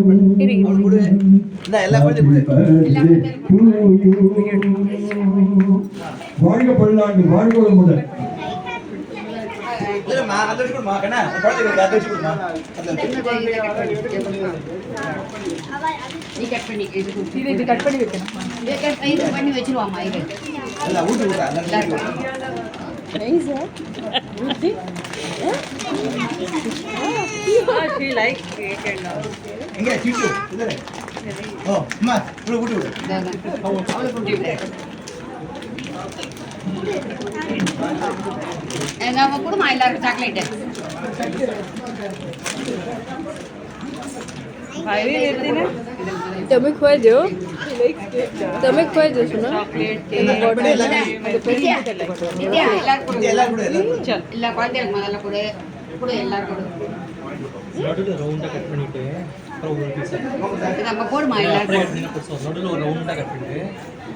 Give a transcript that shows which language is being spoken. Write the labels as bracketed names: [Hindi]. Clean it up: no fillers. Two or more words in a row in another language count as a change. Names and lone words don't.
[Tamil] வாழ்க பல்லாண்டு வாழ்க வளமுடன். நீ கட் பண்ணி இது கட் பண்ணி வைக்கணும். இது பண்ணி வச்சிருவாமா இது [English] She likes cake and all. [Tamil] எங்க சீட்டு இதரே ஓ அம்மா புடி புடி நம்ம கொடுமா எல்லாருக்கும் சாக்லேட் [Gujarati] ભાઈ લેતી ને તમે ખવાઈ દો તમે ખવાઈ દો છો ને ચોકલેટ [Tamil] எல்லாரும் எல்லா குழந்தைகளுக்கு முதல்ல கொடு கொடு எல்லாரும் கொடு நடுவுல ரவுண்டா கட் பண்ணிட்டு அப்புறம் ஒரு பீஸ் நம்ம போடுமா எல்லாரும் நடுவுல ஒரு ரவுண்டா கட் பண்ணிட்டு